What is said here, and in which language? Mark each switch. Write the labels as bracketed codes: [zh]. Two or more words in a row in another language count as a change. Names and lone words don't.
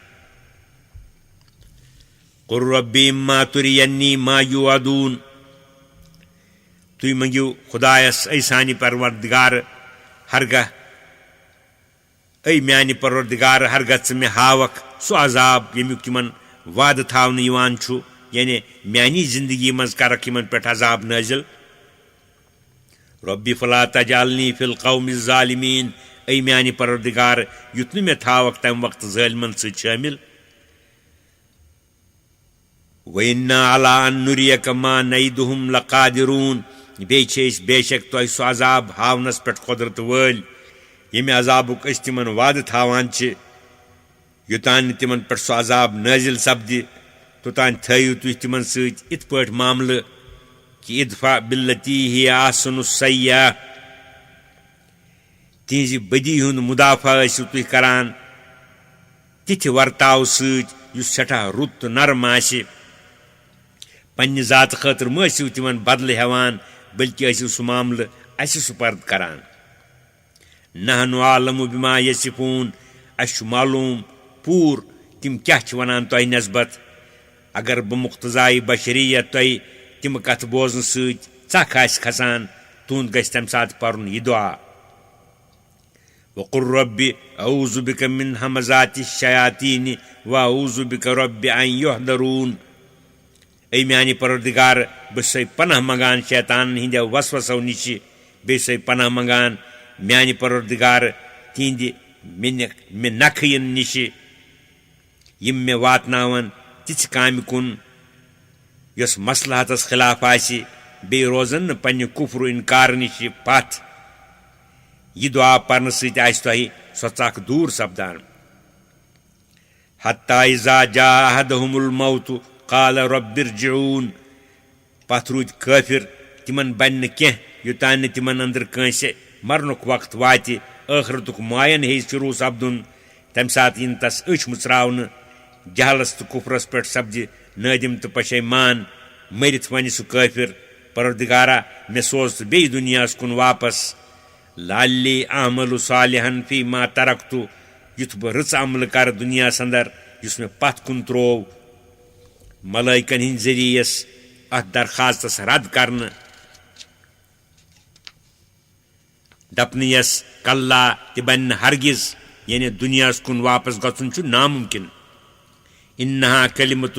[ar] قُل ربی اِما تُرینی ما یوعدوٗن [ks] تُہۍ منٛگِو خۄدایس اے سانہِ پروردگارٕ ہرگاہ اے میانہِ پروردگارٕ ہرگاہ ژٕ مےٚ ہاوکھ سُہ عذاب ییٚمیُک یِمن وعدٕ تھاونہٕ یِوان چھُ یعنی میانی زندگی منٛز کرکھ یِمن پٮ۪ٹھ عذاب نٲزِل [ar] رۄبِ فلا تجعلنی فی القوم الظالمیٖن [ks] اے میانہِ پروردگار یُتھ نہٕ مےٚ تھاوکھ تمہِ وقتہٕ ظٲلمن سۭتۍ شٲمِل [ar] وَإِنَّا عَلَىٰ أَن نُرِيَكَ مَا نَعِدُهُمْ لَقَادِرُونَ [ks] بیٚیہِ چھِ أسۍ بے شک تۄہہِ سُہ عذاب ہاونس پٮ۪ٹھ قۄدرتہٕ وٲلۍ ییٚمہِ عذابُک أسۍ تِمن وعدٕ تھاوان چھِ یوٚتانۍ نہٕ تِمن پٮ۪ٹھ سُہ عذاب نٲزِل سپدِ توٚتانۍ تھٲیِو تُہۍ تِمن سۭتۍ یِتھ پٲٹھۍ معاملہٕ کہِ [ar] اِدفع بِاللتی ہِیَ احسنُ السیئۃ [ks] تِہنٛزِ بدی ہُنٛد مُدافع ٲسِو تُہۍ کران تِتھِ ورتاو سۭتۍ یُس سٮ۪ٹھاہ رُت تہٕ نرم آسہِ پننہِ ذاتہٕ خٲطرٕ مہ ٲسِو تِمن بدلہٕ ہٮ۪وان بلکہِ ٲسِو سُہ معاملہٕ اسہِ سُپرد کران [ar] نحنُ اعلمُ بما یصفوٗن [ks] اسہِ چھُ معلوٗم پوٗرٕ تِم کیٛاہ چھِ ونان تۄہہِ نسبت اگر بہٕ مُقتضایہِ بشریت تۄہہِ تِم کتھٕ بوزنہٕ سۭتۍ ژکھ آسہِ کھسان تُہُنٛد گژھِ تمہِ ساتہٕ پرُن یہِ دُعا [ar] وقل رب اعوذ بك من همزات الشياطين واعوذ بك رب ان يحضرون [ks] اے میانہِ پروردگار بہٕ چھُسے پناہ منگان شیطانن ہٕنٛدیو وسوسو نِشہِ بیٚیہِ چھُسے پناہ منگان میانہِ پروردگار تِہنٛدِ مےٚ نکھٕ یِنہٕ نِشہِ یِم مےٚ واتناون تِژھِ کامہِ کُن یۄس مصلحتس خلاف آسہِ بیٚیہِ روزن نہٕ پننہِ کُفرُ اِنکار نِشہِ پتھ یہِ دُعا پرنہٕ سۭتۍ آسہِ تۄہہِ سۄ ژکھ دوٗر سپدان [ar] حتیٰ اِذا جاء احدهم الموت قال رب ارجعون [ks] پتھ روٗدۍ کٲفِر تِمن بنہِ نہٕ کینٛہہ یوٚتانۍ نہٕ تِمن أنٛدرٕ کٲنٛسہِ مرنُک وقت واتہِ ٲخرتُک معین ہیٚیہِ شروٗع سپدُن تمہِ ساتہٕ یِنہٕ تس أچھ مٕژراونہٕ جہلس تہٕ کُفرس پٮ۪ٹھ سپدِ نٲدِم تہٕ پشیمان مٔرِتھ ونہِ سُہ کٲفِر پروردگارا مےٚ سوز ژٕ بیٚیہِ دُنیاہس کُن واپس [ar] لعلی اعمل صالحا فیما ترکتُ [ks] یُتھ بہٕ رٕژ عملہٕ کرٕ دُنیاہس انٛدر یُس مےٚ پتھ کُن تروو ملٲیکن ہٕنٛدۍ ذٔریعس اتھ درخاستس رد کرنہٕ دپنہٕ یس کلہ تہِ بنہِ نہٕ ہرگز یعنی دُنیاہس کُن واپس گژھُن چھُ نامُمکِن [ar] انہا کلمتُن